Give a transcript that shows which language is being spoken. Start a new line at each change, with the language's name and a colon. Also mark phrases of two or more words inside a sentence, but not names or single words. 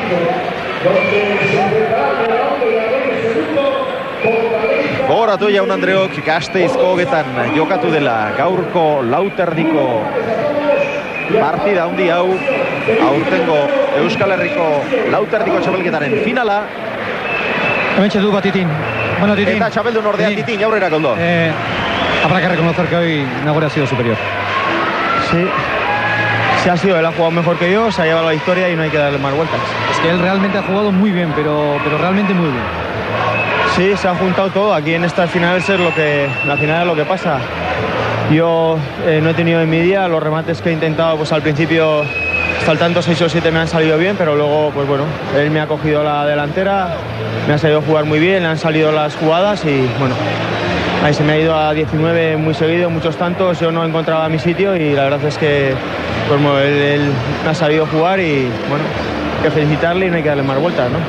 Basque: Gogoratu jaun Andreok Gasteizko hogetan jokatu dela gaurko lauterdiko partida handi hau, aurtengo Euskal Herriko lauterdiko txapelketaren finala. Hementxe du bat Titin. Bueno, Titin. Eta txapeldun ordean Titin, aurrera Koldo.
Spanish: Habrá que reconocer que hoy Nagore ha sido superior. Sí, ha sido, él ha jugado mejor que yo, se ha llevado la victoria y no hay que darle más vueltas. Es que él realmente ha jugado muy bien, pero realmente muy bien. Sí, se ha juntado todo. Aquí en estas finales es la final es lo que pasa. Yo no he tenido en mi día los remates que he intentado, pues al principio saltando 6 o 7 me han salido bien, pero luego, pues bueno, él me ha cogido la delantera, me ha sabido jugar muy bien, le han salido las jugadas y bueno, ahí se me ha ido a 19 muy seguido, muchos tantos, yo no encontraba mi sitio y la verdad es que pues, bueno, él me ha sabido jugar y bueno, hay que felicitarle y no hay que darle más vueltas, ¿no?